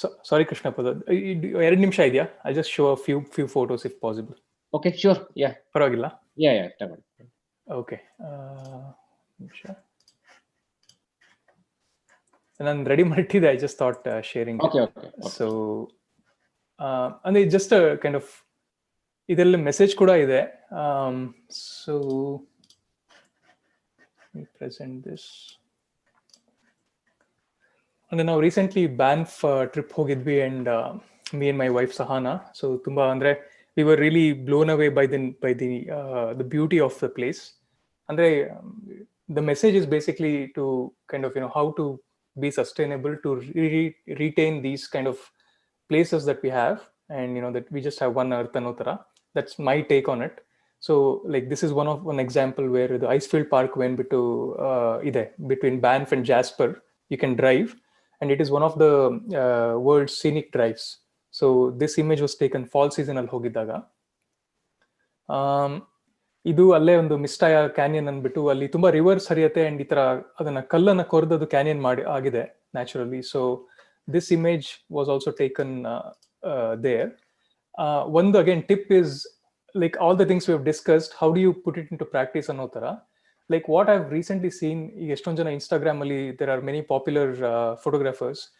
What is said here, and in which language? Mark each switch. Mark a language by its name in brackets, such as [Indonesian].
[Kannada] ಸಾರಿ Krishnaprasad, 2 ನಿಮಿಷ ಇದೆಯಾ? [English] I just show a few photos if possible. Okay, sure. Yeah, [Kannada] ಪರವಾಗಿಲ್ಲ. ಯಾ ತಗೊಳ್ಳಿ. ಓಕೆ, ನಿಮಿಷ ನಾನು ready ಮಾಡಿಟ್ಟಿದ್ದೆ. [English] I just thought sharing. Okay okay. [Kannada] So ಅಂದ್ರೆ ಜಸ್ಟ್ ಕೈಂಡ್ ಆಫ್ ಇದರಲ್ಲಿ ಮೆಸೇಜ್ ಕೂಡ ಇದೆ. ಸೊ ಪ್ರೆಸೆಂಟ್ ದಿಸ್ ಅಂದ್ರೆ ನಾವು ರೀಸೆಂಟ್ಲಿ ಬ್ಯಾನ್ಫ್ ಟ್ರಿಪ್ ಹೋಗಿದ್ವಿ, and [English] me and my wife [Kannada] Sahana. [English] So [Kannada] ತುಂಬಾ ಅಂದ್ರೆ [English] we were really blown away by the beauty of the place. Andre the message is basically to kind of how to be sustainable, to retain these kind of places that we have, and that we just have one earth anotara. That's my take on it. So like this is one example where the Icefield Park went to between Banff and Jasper. You can drive, and it is one of the world's scenic drives. So this image was taken fall season ಅಲ್ಲಿ ಹೋಗಿದ್ದಾಗ. [Kannada] ಇದು ಅಲ್ಲೇ ಒಂದು ಮಿಸ್ಟಾಯ canyon ಅಂದ್ಬಿಟ್ಟು ಅಲ್ಲಿ ತುಂಬಾ reverse ಹರಿಯುತ್ತೆ, and ಈ ತರ ಅದನ್ನ ಕಲ್ಲನ್ನ ಕೊರೆದದು ಕ್ಯಾನಿಯನ್ ಮಾಡಿ ಆಗಿದೆ naturally. [English] So this image was also taken there. ಒಂದು again tip is like all the things we have discussed, how do you put it into practice ಅನ್ನೋ ತರ. Like what I've recently seen, [Kannada] ಎಷ್ಟೊಂದು ಜನ Instagram ಅಲ್ಲಿ [English] there are many popular photographers.